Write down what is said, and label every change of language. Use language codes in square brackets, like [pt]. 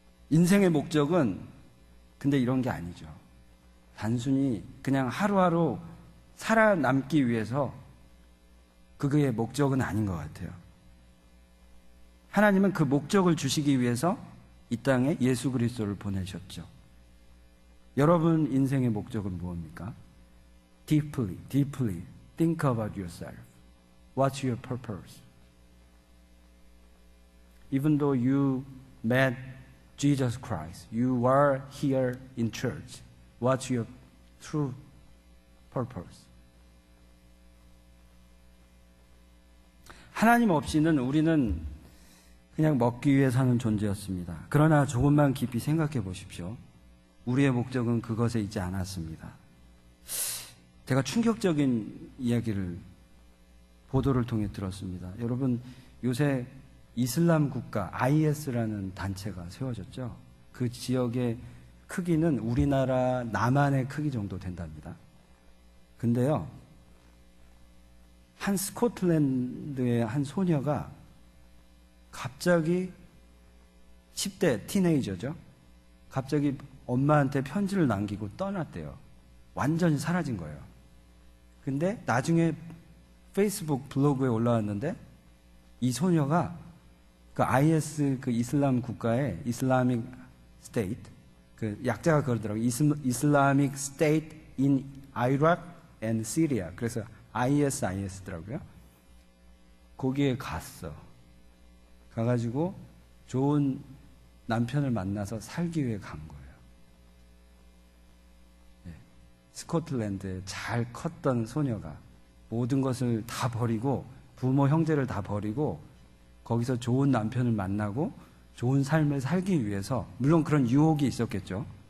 [ko] 인생의 목적은 근데 이런 게 아니죠. 단순히 그냥 하루하루 살아남기 위해서 그게 목적은 아닌 것 같아요. 하나님은 그 목적을 주시기 위해서 이 땅에 예수 그리스도를 보내셨죠. 여러분 인생의 목적은 무엇입니까? [en] Deeply think about yourself. What's your purpose? Even though you met Jesus Christ, you are here in church. What's your true purpose? [ko] 하나님 없이는 우리는 그냥 먹기 위해 사는 존재였습니다. 그러나 조금만 깊이 생각해 보십시오. 우리의 목적은 그것에 있지 않았습니다. 제가 충격적인 이야기를 보도를 통해 들었습니다. 여러분, 요새 이슬람 국가 IS라는 단체가 세워졌죠. 그 지역의 크기는 우리나라 남한의 크기 정도 된답니다. 근데요, 한 스코틀랜드의 한 소녀가 갑자기 10대 티네이저죠. 갑자기 엄마한테 편지를 남기고 떠났대요. 완전히 사라진 거예요. 근데 나중에 페이스북 블로그에 올라왔는데 이 소녀가 그 IS 그 이슬람 국가의 이슬라믹 스테이트, 그 약자가 그러더라고요. [en] 이슬라믹 스테이트 in Iraq and Syria. [ko] 그래서 ISIS더라고요. 거기에 갔어. 가가지고 좋은 남편을 만나서 살기 위해 간 거예요. 네. 스코틀랜드에 잘 컸던 소녀가 모든 것을 다 버리고 부모 형제를 다 버리고 거기서 좋은 남편을 만나고 좋은 삶을 살기 위해서, 물론 그런 유혹이 있었겠죠.